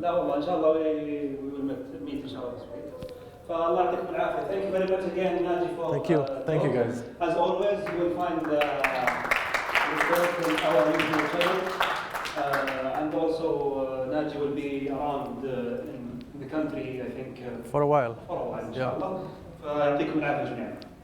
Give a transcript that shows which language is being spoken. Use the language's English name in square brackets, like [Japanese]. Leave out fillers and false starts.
[Arabic] لا والله إن شاء الله [English] we will meet [Arabic] إن شاء الله this week. فالله يعطيكم العافية. [English] Thank you very much again, Nagi, for Thank you guys. As always, you will find the report in our YouTube channel, and also Nagi will be around in the country, I think. For a while. For a while, [Arabic] إن شاء الله. فيعطيكم العافية جميعا.